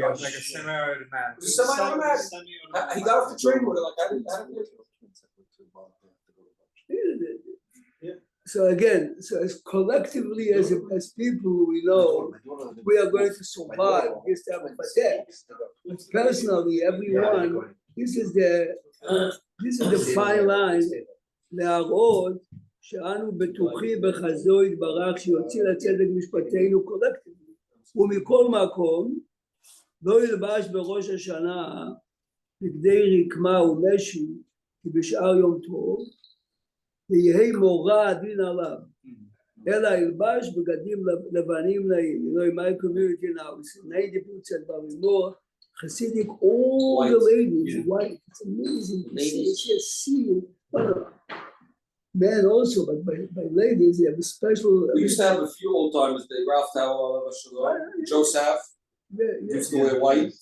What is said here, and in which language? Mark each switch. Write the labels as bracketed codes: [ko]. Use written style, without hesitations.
[en] Yeah, it was like a semi-automatic. It was a semi-automatic. He got off the train with it like I didn't. So again, so as collectively as people, we know we are going to survive this type of attack. But personally, everyone, this is the fine line [he] להראות שאנו בטוחים בחזו יתברך שיוציא לצדק משפטנו קולקטיבי. ומכל מקום לא ילבש בראש השנה בגדי רקמה ומשי כי בשאר יום טוב ויהי מורא הדין עליו אלא ילבש בגדים לבנים נעים. [en] You know, in my community now, it's 90% Barimor, Hasidic, all the ladies, white, it's amazing to see. It's just see. Men also, but by ladies, they have a special. We used to have a few old timers, the Ralph Tower, Joe Saff, used to wear white.